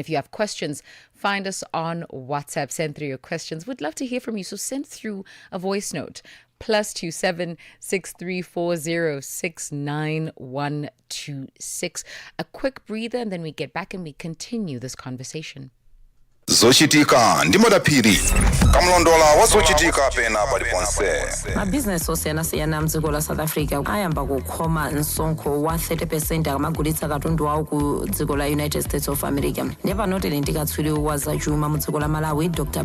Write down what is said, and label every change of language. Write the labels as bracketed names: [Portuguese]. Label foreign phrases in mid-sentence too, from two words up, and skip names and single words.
[English] If you have questions, find us on WhatsApp. Send through your questions. We'd love to hear from you, so send through a voice note. +27 6340 69126. A quick breather, and then we get back and we continue this conversation. [Nyanja] Zochitika ndi Madaphiri kamlondola wazochitika pena paliponse. Mabizinesi osiyana-siyana mdziko la South Africa ayamba kukhoma msonkho wa 30% akamagulitsa katundu awo ku dziko la United States of America. Nepanotele ndikatswiri wa zachuma mu dziko la Malawi, Dr.